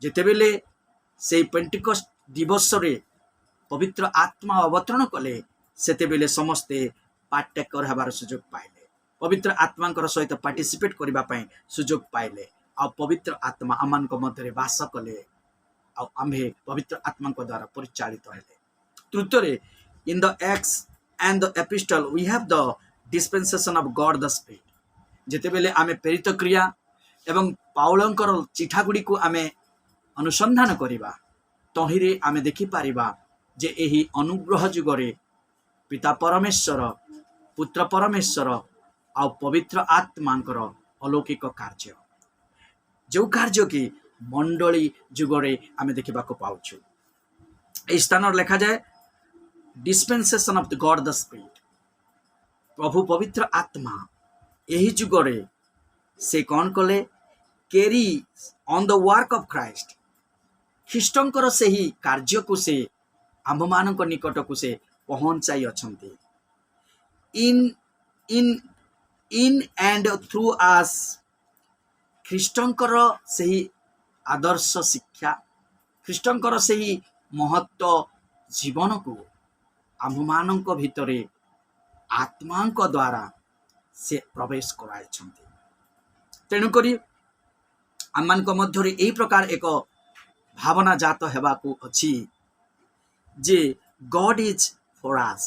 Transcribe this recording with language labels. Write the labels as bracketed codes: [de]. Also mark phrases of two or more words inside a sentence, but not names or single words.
[or] ଯେତେବେଳେ ସେଇ ପେଣ୍ଟିକଷ୍ଟ ଦିବସରେ ପବିତ୍ର ଆତ୍ମା ଅବତରଣ କଲେ ସେତେବେଳେ ସମସ୍ତେ ପାର୍ଟେକର ହେବାର ସୁଯୋଗ ପାଇଲେ, ପବିତ୍ର ଆତ୍ମାଙ୍କର ସହିତ ପାର୍ଟିସିପେଟ୍ କରିବା ପାଇଁ ସୁଯୋଗ ପାଇଲେ। ଆଉ ପବିତ୍ର ଆତ୍ମା ଆମମାନଙ୍କ ମଧ୍ୟରେ ବାସ କଲେ ଆଉ ଆମ୍ଭେ ପବିତ୍ର ଆତ୍ମାଙ୍କ ଦ୍ୱାରା ପରିଚାଳିତ ହେଲେ। ତୃତୀୟରେ, [en] in the Acts and the epistle we have the dispensation of God the Spirit। [or] ଯେତେବେଳେ ଆମେ ପ୍ରେରିତ କ୍ରିୟା ଏବଂ ପାଉଲଙ୍କର ଚିଠା ଗୁଡ଼ିକୁ ଆମେ ଅନୁସନ୍ଧାନ କରିବା, ତହିଁରେ ଆମେ ଦେଖିପାରିବା ଯେ ଏହି ଅନୁଗ୍ରହ ଯୁଗରେ ପିତା ପରମେଶ୍ୱର, ପୁତ୍ର ପରମେଶ୍ୱର ଆଉ ପବିତ୍ର ଆତ୍ମାଙ୍କର ଅଲୌକିକ କାର୍ଯ୍ୟ, ଯେଉଁ କାର୍ଯ୍ୟ କି ମଣ୍ଡଳୀ ଯୁଗରେ ଆମେ ଦେଖିବାକୁ ପାଉଛୁ। ଏହି ସ୍ଥାନରେ ଲେଖାଯାଏ [en] dispensation of the God the Spirit। [or] ପ୍ରଭୁ ପବିତ୍ର ଆତ୍ମା ଏହି ଯୁଗରେ ସେ କ'ଣ କଲେ? [en] carry on the work of Christ। [or] ଖ୍ରୀଷ୍ଟଙ୍କର ସେହି କାର୍ଯ୍ୟକୁ ସେ ଆମ୍ଭମାନଙ୍କ ନିକଟକୁ ସେ ପହଞ୍ଚାଇ ଅଛନ୍ତି। [en] in and through us। [or] ଖ୍ରୀଷ୍ଟଙ୍କର ସେହି ଆଦର୍ଶ ଶିକ୍ଷା, ଖ୍ରୀଷ୍ଟଙ୍କର ସେହି ମହତ୍ତ୍ୱ ଜୀବନକୁ ଆମ୍ଭମାନଙ୍କ ଭିତରେ ଆତ୍ମାଙ୍କ ଦ୍ୱାରା ସେ ପ୍ରବେଶ କରାଇଛନ୍ତି। ତେଣୁକରି ଆମମାନଙ୍କ ମଧ୍ୟରେ ଏହି ପ୍ରକାର ଏକ ଭାବନା ଜାତ ହେବାକୁ ଅଛି ଯେ [en] God is for us.